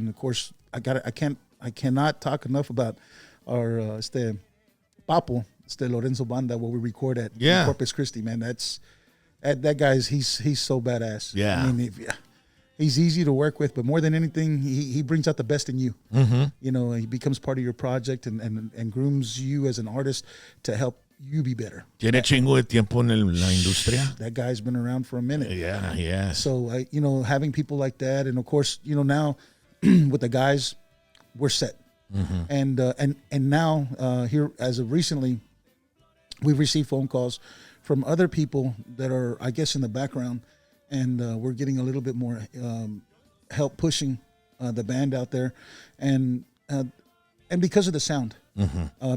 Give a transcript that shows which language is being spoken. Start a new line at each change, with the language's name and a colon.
English: And of course, I cannot talk enough about our Papo, Lorenzo Banda, where we record at in Corpus Christi. Man, that guy's he's so badass. Yeah, I mean, he's easy to work with, but more than anything, he brings out the best in you. Mm-hmm. He becomes part of your project and grooms you as an artist to help you be better.
Spanish: Tiene chingo de tiempo en la industria.
English: That guy's been around for a minute. Yeah. So having people like that, and of course, now with the guys, we're set. Mm-hmm. And now here as of recently, we've received phone calls from other people that are, I guess, in the background, and we're getting a little bit more help pushing the band out there, and because of the sound. Mm-hmm.